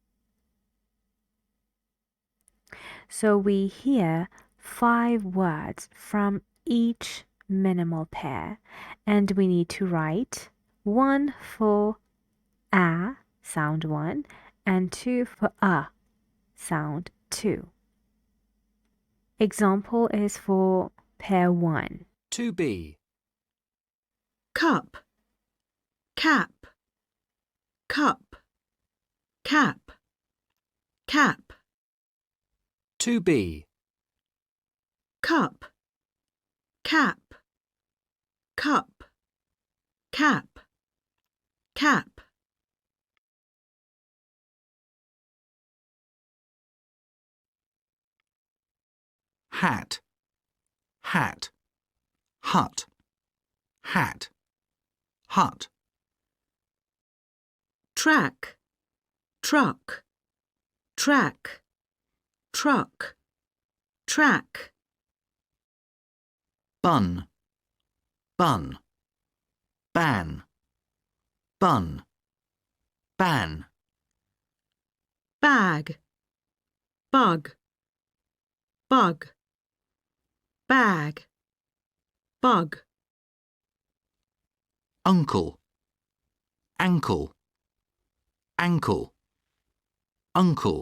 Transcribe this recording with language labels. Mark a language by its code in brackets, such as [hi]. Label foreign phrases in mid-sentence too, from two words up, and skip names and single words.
[en] So we hear 5 words from each minimal pair, and we need to write 1 for a, sound 1, and 2 for sound 2. Example is for pair 1. 2B. Cup, cap, cup, cap, cap. 2B. Cup, cap, cup, cap, cap. Hat, hat. Hut, hat, hut. Track, truck, track, truck, track. Bun, bun. Ban, bun. Ban. Bag, bug, bug. Bag, bug. Uncle, ankle. Ankle, uncle.